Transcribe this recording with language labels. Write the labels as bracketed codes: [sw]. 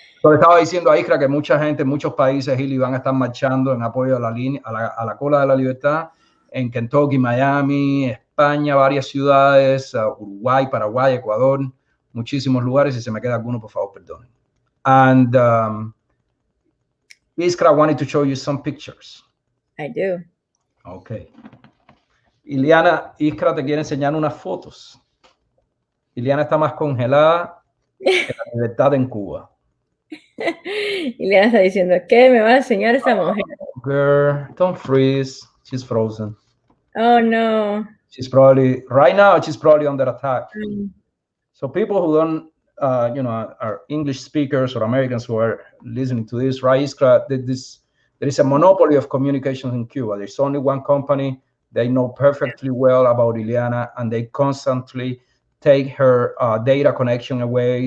[es] Pero estaba diciendo a Iskra que mucha gente en muchos países, Ili, van a estar marchando en apoyo a la cola de la libertad, en Kentucky, Miami, España, varias ciudades, Uruguay, Paraguay, Ecuador, muchísimos lugares. Si se me queda alguno, por favor, perdonen. [en] And Iskra wanted to show you some pictures. I do. Okay. [es] Iliana, Iskra te quiere enseñar unas fotos. Iliana está más congelada que la libertad en Cuba. Iliana está diciendo, ¿qué me va a enseñar esa mujer? [en] Girl, don't freeze. She's frozen. Oh, no. She's probably, right now, she's probably under attack. So people who don't, are English speakers or Americans who are listening to this, right, Iskra, there is a monopoly of communications in Cuba. There's only one company. They know perfectly well about Iliana, and they constantly take her data connection away.